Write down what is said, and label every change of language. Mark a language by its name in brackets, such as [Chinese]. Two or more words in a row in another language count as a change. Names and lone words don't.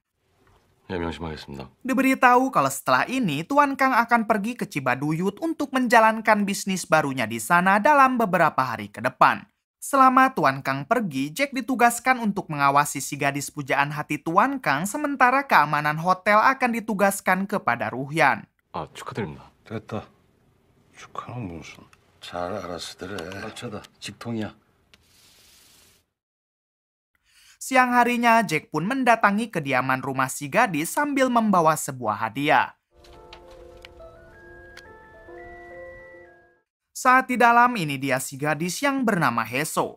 [Indonesian] Diberitahu kalau setelah ini Tuan Kang akan pergi ke Cibaduyut untuk menjalankan bisnis barunya di sana dalam beberapa hari ke depan. Selama Tuan Kang pergi, Jack ditugaskan untuk mengawasi si gadis pujaan hati Tuan Kang sementara keamanan hotel akan ditugaskan kepada Ruhyan. [Korean] 됐다. 축하는 무슨. 잘 알았어, 그래. 맞춰다. 직통이야. [Indonesian] Siang harinya, Jack pun mendatangi kediaman rumah si gadis sambil membawa sebuah hadiah. Saat di dalam, ini dia si gadis yang bernama Heso.